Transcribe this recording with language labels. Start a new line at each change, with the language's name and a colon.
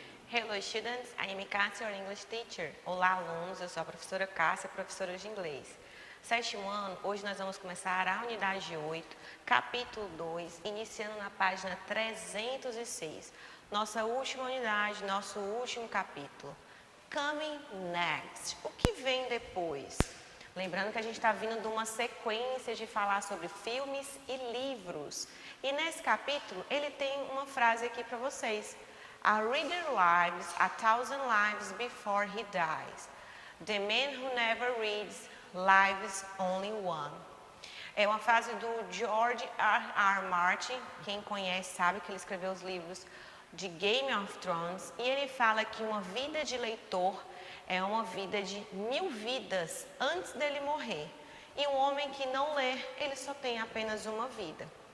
English: Hello students, I am Cássia, your English teacher.
Portuguese: Olá alunos, eu sou a professora Cássia, professora de inglês. Sétimo ano, hoje nós vamos começar a unidade 8, capítulo 2, iniciando na página 306. Nossa última unidade, nosso último capítulo.
English: Coming next,
Portuguese: o que vem depois? Lembrando que a gente está vindo de uma sequência de falar sobre filmes e livros. E nesse capítulo, ele tem uma frase aqui para vocês.
English: A reader lives 1,000 lives before he dies. The man who never reads lives only one.
Portuguese: É uma frase do George R. Martin. Quem conhece sabe que ele escreveu os livros de Game of Thrones. E ele fala que uma vida de leitor é uma vida de 1000 vidas antes dele morrer. E um homem que não lê, ele só tem apenas uma vida.